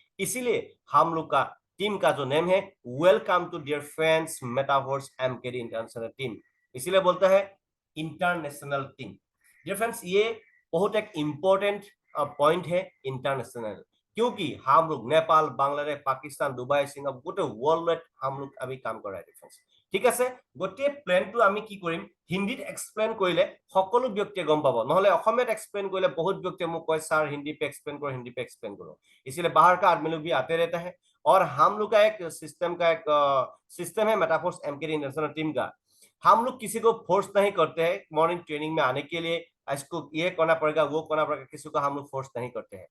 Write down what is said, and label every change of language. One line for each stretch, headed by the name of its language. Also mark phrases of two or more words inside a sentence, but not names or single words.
Hindi: इसीलिए हम लोग का टीम का जो नेम है,
English: Welcome to Dear Friends Metaverse MKD International Team.
Hindi: इसीलिए बोलता है इंटरनेशनल टीम।
English: dear friends,
Hindi: ये बहुत एक
English: important point
Hindi: है इंटरनेशनल, क्योंकि हम लोग नेपाल, बांग्लादेश, पाकिस्तान, दुबई, सिंगापुर गोटे वर्ल्ड हम लोग अभी काम कर रहा है।
Assamese: ঠিক আছে, গোটেই প্লেনটো আমি কি কৰিম, হিন্দীত এক্সপ্লেইন কৰিলে সকলো ব্যক্তিয়ে গম পাব, নহলে অসমীয়াত এক্সপ্লেইন কৰিলে
Hindi: बहुत व्यक्ति
Assamese: মোক কয়
Hindi: सर हिंदी पे एक्सप्लेन करो, हिंदी पे एक्सप्लेन करो। इसलिए बाहर का आदमी लोग भी आते रहता है, और हम लोग का एक सिस्टम है मेटाफोर्स एमकेडी इंटरनेशनल टीम का। हम लोग किसी को फोर्स नहीं करते हैं
English: morning training
Hindi: में आने के लिए, इसको ये करना पड़ेगा, वो करना पड़ेगा, किसी को हम लोग फोर्स नहीं करते हैं।